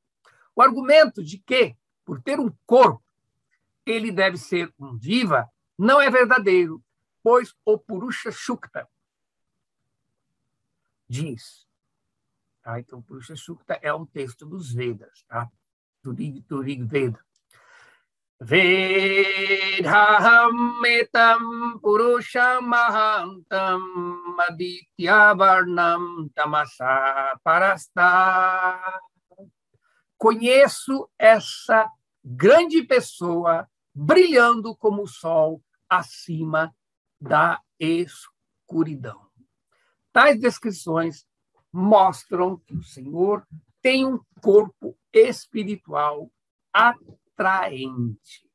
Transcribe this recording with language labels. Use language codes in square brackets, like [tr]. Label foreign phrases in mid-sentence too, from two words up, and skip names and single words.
[pt] O argumento de que, por ter um corpo, ele deve ser um diva, não é verdadeiro, pois o Purusha Sukta diz. Tá? Então, o Purusha Sukta é um texto dos Vedas, tá? do Rig Veda. [sa] वेदाहम् एतम् पुरुषम् महान्तम् आदित्य वर्णम् तमसः परस्तात्. [pt] Conheço essa grande pessoa brilhando como o sol acima da escuridão. Tais descrições mostram que o Senhor tem um corpo espiritual atraente.